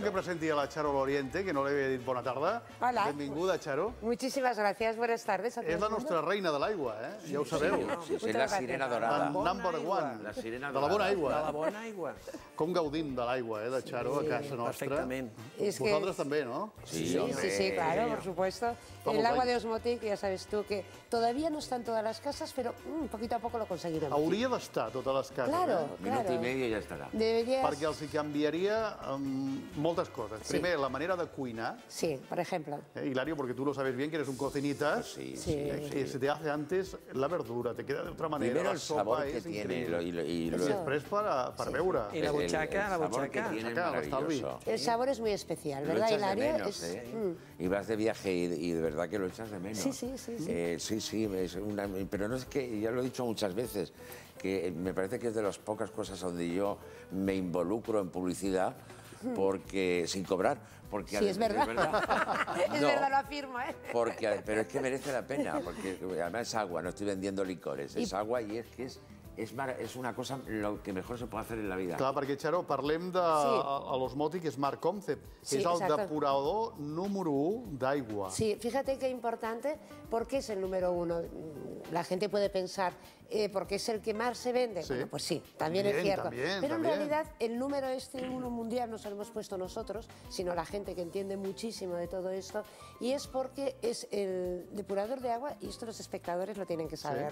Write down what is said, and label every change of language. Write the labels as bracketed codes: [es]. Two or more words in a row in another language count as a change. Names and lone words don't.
[ca] que presenti a la Charo Loriente, que no l'he dit bona tarda. Hola. Benvinguda, Charo. [es] Muchísimas gracias, buenas tardes a todo [ca] És [es] el [ca] la [es] mundo. [ca] nostra reina de l'aigua, ja ho sabeu. Sí, és la sirena dorada. [en] Number one. [ca] La sirena de la bona aigua. De la bona aigua. Com gaudim de l'aigua, de Charo, a casa nostra. Perfectament. [es] Es que- [ca] Vosaltres també, no? [es] Sí, sí, claro, por supuesto. Vamos, El agua ahí. de Osmotic, ya sabes tú, que todavía no está en todas las casas, pero poquito a poco lo conseguiremos. [ca] Hauria d'estar a totes les cases, [es] Claro, Minuto claro. y medio y ya estará. Deberías... [ca] perquè els hi canviaria moltes coses. Sí. Primer, la manera de cuinar. [es] Sí, por ejemplo. Hilario, porque tú lo sabes bien, que eres un cocinitas. Sí, Sí. Que se te hace antes la verdura, te queda de otra manera. Primero [ca] la [es] el [ca] sopa [es] sabor que [ca] és [es] tiene [ca] increïble. [es] y [ca] I després per beure. I la butxaca, la [es] sabor que [ca] butxaca. [es] tiene es [ca] Butxaca, [es] maravilloso. El sabor es muy especial, Lo ¿verdad, echas de Hilario? menos, Y vas de viaje y de verdad que lo echas de menos. Sí, sí, sí, sí. Sí, es pero no es que, ya lo he dicho muchas veces, que me parece que es de las pocas cosas donde yo me involucro en publicidad porque sin cobrar. Porque Sí, es verdad. Es No, verdad, lo afirmo, ¿eh? pero es que merece la pena, porque además es agua, no estoy vendiendo licores, es agua y es que es una cosa lo que mejor se puede hacer en la vida. [ca] Clar, perquè, Xaro, parlem de l'Osmotic Smart Concept. [es] Sí, [ca] és el [es] exacto. [ca] depurador número 1 d'aigua. [es] Sí, fíjate qué importante, porque es el número uno. La gente puede pensar, porque es el que más se vende. Sí. Bueno, pues sí, también es También, cierto. también, Pero también. en realidad el número uno mundial no se lo hemos puesto nosotros, sino la gente que entiende muchísimo de todo esto, y es porque es el depurador de agua, y esto los espectadores lo tienen que saber,